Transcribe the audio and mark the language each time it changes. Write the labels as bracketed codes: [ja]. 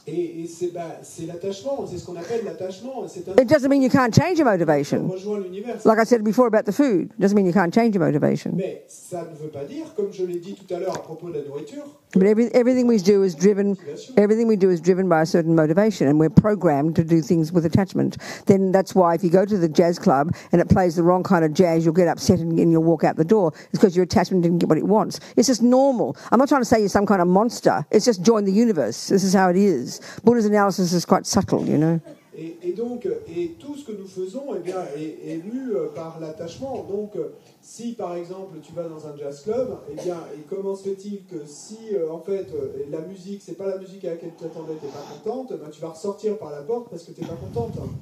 [fr] Et c'est l'attachement, c'est ce qu'on appelle l'attachement. [en] It doesn't mean you can't change your motivation. [fr] Rejoint l'univers. [en] Like I said before about the food, it doesn't mean you can't change your motivation. [fr] Mais ça ne veut pas dire, comme je l'ai dit tout à l'heure à propos de la nourriture, [en] But everything we do is driven. Everything we do is driven by a certain motivation, and we're programmed to do things with attachment. Then that's why if you go to the jazz club and it plays the wrong kind of jazz, you'll get upset and you'll walk out the door. It's because your attachment didn't get what it wants. It's just normal. I'm not trying to say you're some kind of monster. It's just join the universe. This is how it is. Buddha's analysis is quite subtle, you know. [fr] Et donc, tout ce que nous faisons eh bien, est mu par l'attachement. Donc, si par exemple tu vas dans un jazz club, eh bien, et comment se fait-il que si en fait la musique, c'est pas la musique à laquelle tu t'attendais, t'es pas contente, ben, tu vas ressortir par la porte parce que t'es pas contente.